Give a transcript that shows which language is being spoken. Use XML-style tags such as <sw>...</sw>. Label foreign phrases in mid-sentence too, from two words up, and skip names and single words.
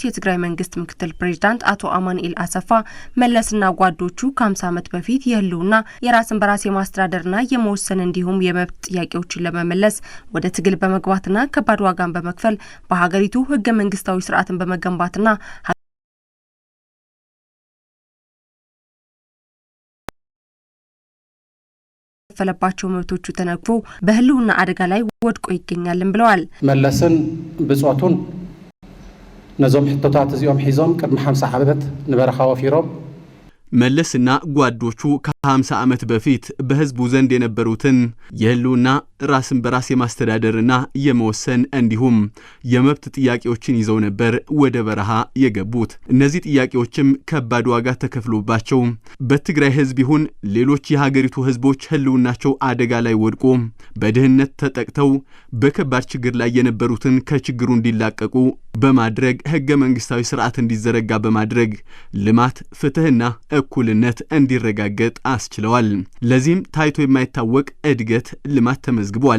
<am>የትግራይ መንግስት ምክትል ፕሬዝዳንት አቶ አማኑኤል አሰፋ መለስና ጓዶቹ 50 ዓመት በፊት የህልውና የራስን በራስ የማስተዳደርና የመወሰን እንዲሁም የመብት ጥያቄዎችን ለመመለስ ወደ ትግል በመግባትና ከባድ ዋጋን በመክፈል በሀገሪቱ ህገ መንግስታዊ ስርዓትን በመገንባትና ፈለባቸው መብቶቹ ተነግፎ በህልውና አደጋ ላይ ወድቆ ይገኛልን ብለዋል።</am> <ti>መለስን ብጾቱን ነዞም ሕቶታት እዚኦም ሒዞም ቅድሚ 50 ዓመት ንበረኻ ወፊሮም</ti> <am>መለስና ጓዶቹ ከ50 ዓመት በፊት በህዝቡ ዘንድ የነበሩትን የህልውና ራስን በራስ የማስተዳደርና የመወሰን እንዲሁም የመብት ጥያቄዎችን ይዘው ነበር ወደ በረሃ የገቡት። እነዚህ ጥያቄዎችም ከባድ ዋጋ ተከፍሎባቸው በትግራይ ህዝብ ይሁን ሌሎች የሀገሪቱ ህዝቦች ህልውናቸው አደጋ ላይ ወድቆ በድህነት ተጠቅተው በከባድ ችግር ላይ የነበሩትን ከችግሩ እንዲላቀቁ በማድረግ ህገ መንግስታዊ ስርዓት እንዲዘረጋ በማድረግ ልማት፣ ፍትህና እኩልነት እንዲረጋገጥ አስችለዋል። ለዚህም ታይቶ የማይታወቅ እድገት ልማት ተመዝግቧል።</am>